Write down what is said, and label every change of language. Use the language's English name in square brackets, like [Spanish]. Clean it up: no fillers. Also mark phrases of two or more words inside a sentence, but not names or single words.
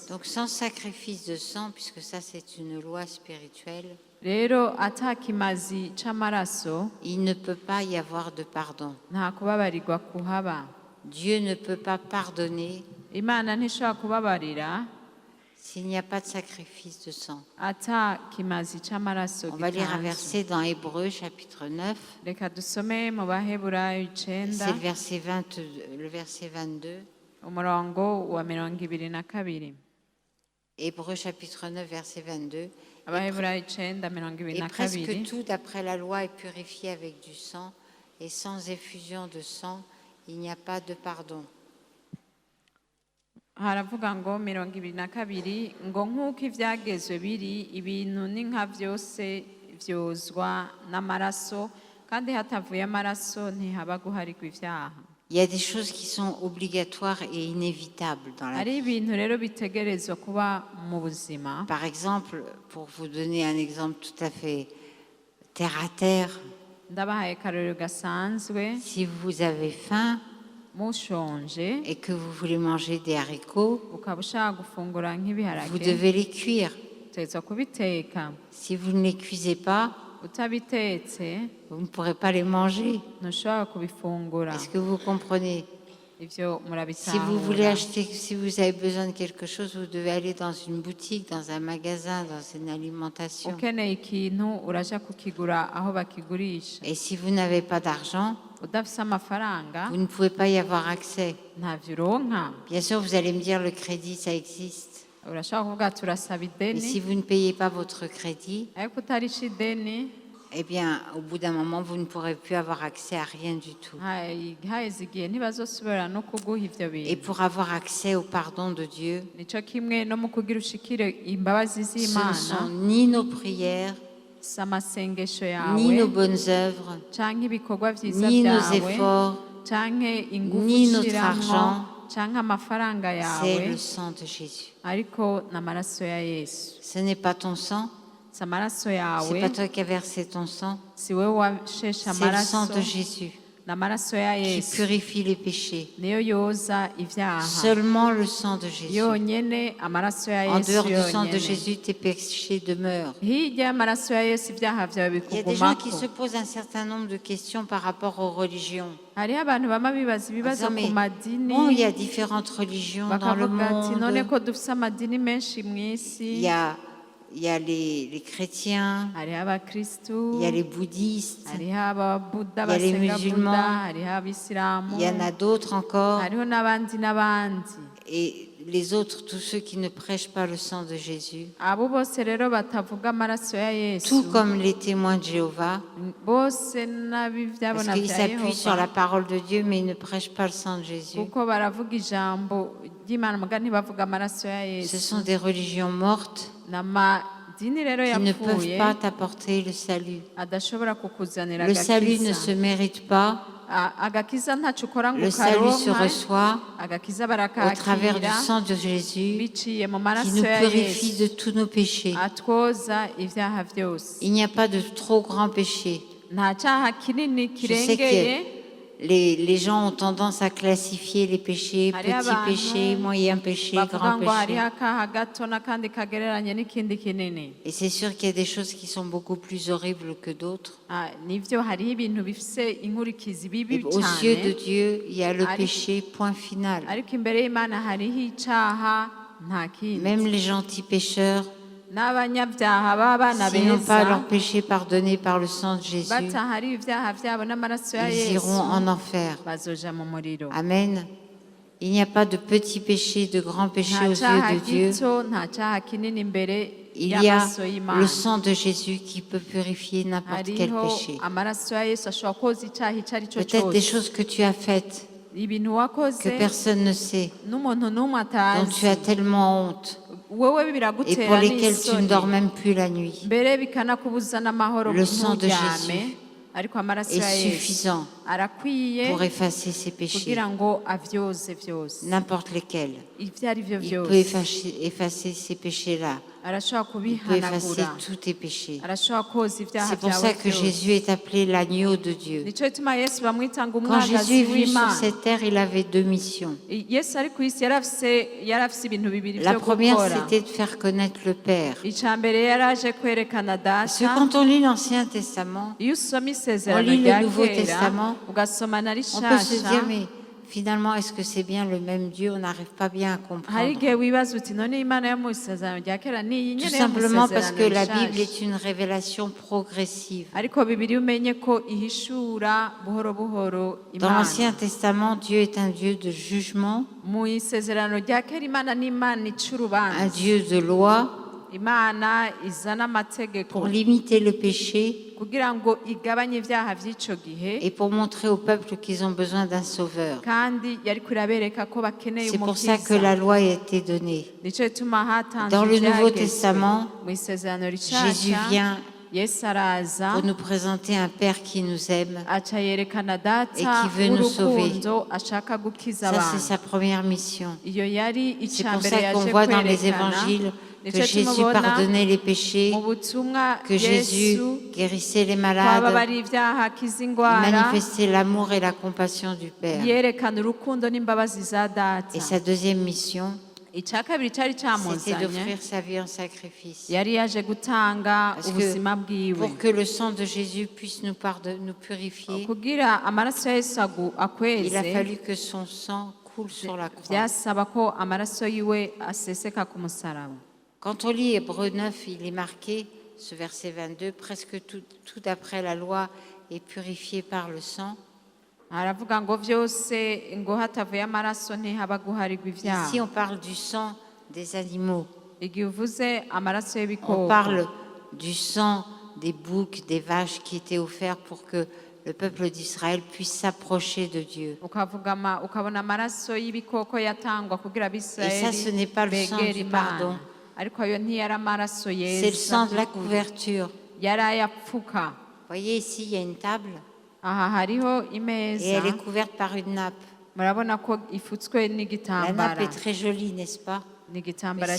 [French] Donc sans sacrifice de sang, puisque ça c'est une loi spirituelle, [Rundi] Rero atakimazi c'amaraso [French] il ne peut pas y avoir de pardon. [Rundi] nta kubabarirwa kuhaba. [French] Dieu ne peut pas pardonner [Rundi] Imana ntishobora kubabarira [French] s'il n'y a pas de sacrifice de sang. [Rundi] atakimazi c'amaraso [French] On va lire un [Rundi] gitanzwe. [French] verset dans Hébreux chapitre 9, [Rundi] Reka dusome mu Baheburayo [French] c'est [Rundi] 9 [French] le verset 22. [Rundi] umurongo wa 22. [French] Hébreux chapitre 9, verset 22. [Rundi] Abaheburayo 9 [French] Et presque [Rundi] 22. [French] tout, d'après la loi, est purifié avec du sang, et sans effusion de sang, il n'y a pas de pardon. [Rundi] Haravuga ngo 22 ngo nk'uko ivyagezwe biri ibintu ni nka vyose vyozwa n'amaraso, kandi hatavuye amaraso ntihaba guharigwa ivyaha. [French] Il y a des choses qui sont obligatoires et inévitables dans la vie. [Rundi] Hari ibintu rero bitegerezwa kuba mu buzima. [French] Par exemple, pour vous donner un exemple tout à fait terre à terre, [Rundi] Ndabahaye akarorero gasanzwe, [French] si vous avez faim [Rundi] mushonje [French] et que vous voulez manger des haricots, [Rundi] ukaba ushaka gufungura [French] vous [Rundi] nk'ibiharage, [French] devez les cuire. [Rundi] utegerezwa kubiteka. [French] Si vous ne les cuisez pas, [Rundi] Utabitetse [French] vous ne pourrez pas les manger. [Rundi] ntushobora kubifungura. [French] Est-ce que vous comprenez? [Rundi] Ivyo [French] Si vous voulez [Rundi] murabitahura. [French] acheter, si vous avez besoin de quelque chose, vous devez aller dans une boutique, dans un magasin, dans une alimentation. [Rundi] Ukeneye ikintu uraja kukigura aho bakigurisha. [French] Et si vous n'avez pas d'argent, [Rundi] udafise amafaranga [French] vous ne pouvez pas y avoir accès. [Rundi] ntavyo uronka. [French] Bien sûr, vous allez me dire le crédit, ça existe. [Rundi] Urashobora kuvuga ati urasaba [French] Mais [Rundi] ideni [French] si vous ne payez pas votre crédit, [Rundi] ariko utarisha ideni [French] eh bien, au bout d'un moment, vous ne pourrez plus avoir accès à rien du tout. [Rundi] haheze igihe ntibazosubira no kuguha ivyo [French] Et [Rundi] bintu. [French] pour avoir accès au pardon de Dieu, [Rundi] nico kimwe no mu kugira ushikire imbabazi [French] ce ne [Rundi] z'Imana, [French] sont ni nos prières, [Rundi] si amasengesho [French] ni nos [Rundi] yawe [French] bonnes œuvres, [Rundi] canke ibikorwa vyiza [French] ni nos [Rundi] vyawe [French] efforts, [Rundi] canke ingufu [French] ni notre [Rundi] ushiramwo [French] argent. [Rundi] canke amafaranga [French] c'est [Rundi] yawe, [French] le sang de Jésus. [Rundi] ariko n'amaraso ya Yesu. [French] Ce n'est pas ton sang, [Rundi] Si amaraso [French] c'est [Rundi] yawe [French] pas toi qui as versé ton sang, [Rundi] si wewe washeshe [French] c'est le sang [Rundi] amaraso, [French] de Jésus [Rundi] n'amaraso ya [French] qui [Rundi] Yesu [French] purifie les péchés. [Rundi] niyo yoza ivyaha. [French] Seulement le sang de Jésus. [Rundi] Yonyene amaraso ya [French] En [Rundi] Yesu [French] dehors du sang de [Rundi] yonyene. [French] Jésus, tes péchés demeurent. [Rundi] Hirya y'amaraso ya Yesu ivyaha vyawe [French] Il y a des gens qui [Rundi] bikugumako. [French] se posent un certain nombre de questions par rapport aux religions. [Rundi] hariho abantu bama bibaza ibibazo [French] Ah, mais [Rundi] ku madini, [French] bon, il y a différentes religions dans le [Rundi] bakavuga ati none [French] monde. [Rundi] ko dufise amadini menshi [French] Il [Rundi] mw'isi, [French] y a les chrétiens, [Rundi] hariho abakristu, [French] il y a les bouddhistes, [Rundi] hariho ababuda [French] il y a les [Rundi] basenga [French] musulmans, [Rundi] buda, hariho abisilamu, [French] il y en a d'autres encore. [Rundi] hariho n'abandi n'abandi. [French] Et les autres, tous ceux qui ne prêchent pas le sang de Jésus, [Rundi] abo bose rero batavuga amaraso ya [French] tout [Rundi] Yesu, [French] comme les témoins de Jéhovah, [Rundi] bose [French] parce [Rundi] n'abivyabona [French] qu'ils [Rundi] vya [French] s'appuient sur la [Rundi] Yehova, [French] parole de Dieu, mais ils ne prêchent pas le sang de Jésus. [Rundi] kuko baravuga ijambo ry'Imana muga ntibavuga amaraso ya [French] Ce [Rundi] Yesu. [French] sont des religions mortes [Rundi] n'amadini rero [French] qui ne peuvent [Rundi] yapfuye [French] pas t'apporter le salut. [Rundi] adashobora kukuzanira [French] Le salut ne [Rundi] agakiza. [French] se mérite pas. [Rundi] Agakiza ntaco ukora ngo [French] Le salut se [Rundi] ukaronka, [French] reçoit [Rundi] agakiza [French] au travers du [Rundi] barakakira [French] sang de Jésus [Rundi] biciye mu [French] qui [Rundi] maraso [French] nous [Rundi] ya [French] purifie de [Rundi] Yesu [French] tous nos péchés. [Rundi] atwoza ivyaha vyose. [French] Il n'y a pas de trop grands péchés. [Rundi] Nta caha kinini [French] Je sais [Rundi] kirengeye. [French] que les gens ont tendance à classifier les péchés, [Rundi] Hariho [French] petits [Rundi] abantu [French] péchés, moyens péchés, [Rundi] bavuga [French] grands [Rundi] ngo hariho [French] péchés. [Rundi] akaha gato n'akandi kagereranye n'ikindi kinini. [French] Et c'est sûr qu'il y a des choses qui sont beaucoup plus horribles que d'autres. [Rundi] Nivyo hariho ibintu bifise inkurikizi bibi [French] Et aux yeux de [Rundi] cyane, [French] Dieu, il y a le [Rundi] Ari- [French] péché, point final. [Rundi] ariko imbere y'Imana hariho icaha nta kindi. [French] Même les gentils pécheurs, [Rundi] n'abanyabyaha b'abana [French] s'ils n'ont pas [Rundi] beza [French] leur péché pardonné par le sang de Jésus, [Rundi] batahariwe ibyaha byabo n'amaraso ya [French] ils iront [Rundi] Yesu [French] en enfer. [Rundi] bazoja mu muriro. [French] Amen. Il n'y a pas de petits péchés, de grands péchés [Rundi] nta [French] aux [Rundi] cyaha [French] yeux de Dieu. [Rundi] gito nta cyaha kinini imbere [French] Il y a [Rundi] y'amaso [French] le [Rundi] y'Imana. [French] sang de Jésus qui peut purifier n'importe quel [Rundi] hariho [French] péché. [Rundi] amaraso ya Yesu ashobora koza icyaha icyo ari cyo [French] Peut-être des [Rundi] cyose. [French] choses que tu as faites, [Rundi] ibintu wakoze [French] que personne ne sait, [Rundi] n'umuntu n'umwe [French] dont tu as [Rundi] atazi [French] tellement honte, [Rundi] wowe [French] et [Rundi] biragutera [French] pour lesquelles tu ne dors [Rundi] n'isoni [French] même plus la nuit. [Rundi] mbere bikanakubuza n'amahoro [French] Le sang de [Rundi] nturyame, [French] Jésus [Rundi] ariko amaraso [French] est [Rundi] ya Yesu [French] suffisant [Rundi] arakwiye [French] pour effacer ces péchés, [Rundi] kugira ngo avyoze vyose [French] n'importe lesquels. [Rundi] ivyo ari vyo [French] Il peut [Rundi] vyose. [French] effacer ces péchés-là. [Rundi] arashobora [French] Il peut effacer [Rundi] kubihanagura [French] tous tes péchés. [Rundi] arashobora koza ibyaha [French] C'est pour ça [Rundi] byawe [French] que [Rundi] byose. [French] Jésus est appelé l'agneau de Dieu. [Rundi] nico gituma Yesu bamwita ngo [French] Quand Jésus [Rundi] umwagazi [French] est venu sur [Rundi] w'Imana. [French] cette terre, il avait deux missions. [Rundi] Yesu ari ku isi yarafise ibintu bibiri [French] La [Rundi] vyo [French] première, [Rundi] gukora. [French] c'était de faire connaître le Père. [Rundi] ica mbere yaraje kwerekana [French] Parce que [Rundi] data. [French] quand on lit l'Ancien Testament, [Rundi] iyo usoma [French] on [Rundi] isezerano [French] lit le [Rundi] rya [French] Nouveau [Rundi] kera [French] Testament, [Rundi] ugasoma na [French] on peut se [Rundi] rishasha [French] dire, mais finalement, est-ce que c'est bien le même Dieu? On n'arrive pas bien à [Rundi] hari [French] comprendre. [Rundi] igihe wibaza uti none imana yo mu isezerano rya kera ni iyi [French] Tout [Rundi] nyene yo mu [French] simplement parce que [Rundi] isezerano [French] la Bible [Rundi] rishasha. [French] est une révélation progressive. [Rundi] ariko bibiri umenye ko ihishura buhoro buhoro [French] Dans l'Ancien [Rundi] imana [French] Testament, Dieu est un Dieu de jugement, [Rundi] mu isezerano rya kera imana ni imana ica [French] un [Rundi] urubanza [French] Dieu de loi [Rundi] imana izana amategeko [French] pour limiter le péché [Rundi] kugira ngo igabanye ibyaha by'ico gihe [French] et pour montrer au peuple qu'ils ont besoin d'un sauveur. [Rundi] kandi yari kurabereka ko bakeneye [French] C'est pour ça que [Rundi] umukiza [French] la loi a été donnée. [Rundi] nico gituma hatanzwe [French] Dans le Nouveau [Rundi] ibyagezwe. [French] Testament, [Rundi] mu isezerano [French] Jésus [Rundi] rishasha [French] vient [Rundi] yesu araza [French] pour nous présenter un Père qui nous aime. [Rundi] aca yerekana data [French] Et qui veut nous [Rundi] w'urukundo ashaka gukiza [French] Ça, c'est [Rundi] abantu [French] sa première mission. [Rundi] iyo yari [French] C'est [Rundi] icya [French] pour [Rundi] mbere [French] ça qu'on [Rundi] yaje [French] voit dans les [Rundi] kwerekana [French] évangiles que [Rundi] nico [French] Jésus [Rundi] tumubona [French] pardonnait les péchés, [Rundi] mu butumwa [French] que Jésus [Rundi] yesu [French] guérissait les [Rundi] kwaba [French] malades, [Rundi] bari ibyaha akiza [French] il [Rundi] indwara [French] manifestait l'amour et la compassion du Père. [Rundi] yerekana urukundo n'imbabazi za [French] Et [Rundi] data [French] sa deuxième mission, [Rundi] icya kabiri cyari [French] c'était [Rundi] cyamuzanye [French] d'offrir sa vie en sacrifice. [Rundi] yari yaje gutanga [French] Parce que [Rundi] ubuzima bwiwe [French] pour que le sang de Jésus puisse nous purifier, [Rundi] kugira amaraso ya yesu [French] il a [Rundi] akweze [French] fallu que son sang coule sur la croix. [Rundi] byasaba ko amaraso yiwe aseseka ku musaraba. [French] Quand on lit Hébreux 9, il est marqué, ce verset 22, presque tout après la loi est purifié par le sang. [Rundi] aravuga ngo vyose ngo hatavuye amaraso ntihaba guharirwa [French] Ici, [Rundi] ivyaha. [French] on parle du sang des animaux. [Rundi] Igihe uvuze amaraso [French] On [Rundi] y'ibikoko [French] parle du sang des boucs, des vaches qui étaient offerts pour que le peuple d'Israël puisse s'approcher de Dieu. [Rundi] ukabona amaraso y'ibikoko yatangwa kugira [French] Et ça, ce n'est pas le sang [Rundi] begere [French] du [Rundi] Imana, [French] pardon. [Rundi] ariko ayo ntiyari amaraso [French] C'est le [Rundi] yeza [French] sang de la [Rundi] by'ukuri. [French] couverture. [Rundi] yari ayapfuka. [French] Vous voyez ici, il y a une table [Rundi] Aha hariho [French] et [Rundi] imeza, [French] elle est couverte par une nappe. [Rundi] murabona ko ifutswe [French] La nappe [Rundi] n'igitambara, [French] est très jolie, n'est-ce pas? [Rundi] ni [French] Mais [Rundi] igitambara